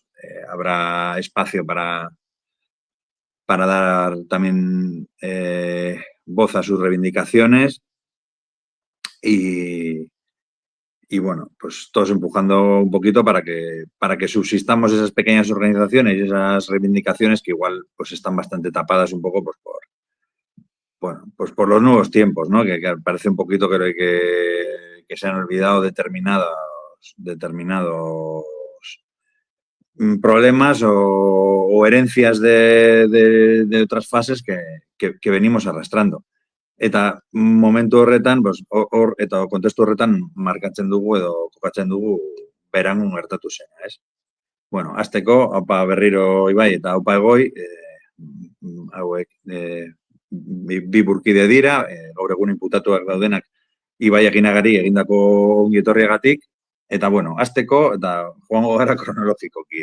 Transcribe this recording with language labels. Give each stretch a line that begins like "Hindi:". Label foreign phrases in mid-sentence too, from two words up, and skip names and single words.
Spanish: Habrá espacio para dar también voz a sus reivindicaciones y bueno, pues todos empujando un poquito para que subsistamos esas pequeñas organizaciones y esas reivindicaciones que igual pues están bastante tapadas un poco pues por los nuevos tiempos, ¿no? Que parece un poquito que se han olvidado determinados problemas o herencias de otras fases que venimos arrastrando.
Basque: Eta momentu horretan, eta kontestu horretan markatzen dugu edo kokatzen dugu Berangon gertatu zena, ez? Bueno, hasteko, haupa berriro Ibai eta haupa Egoi, hauek bi burkide dira, gaur egun inputatuak daudenak Ibai Aginagari egindako ongietorriagatik, eta bueno, hasteko, eta joango gara kronologikoki.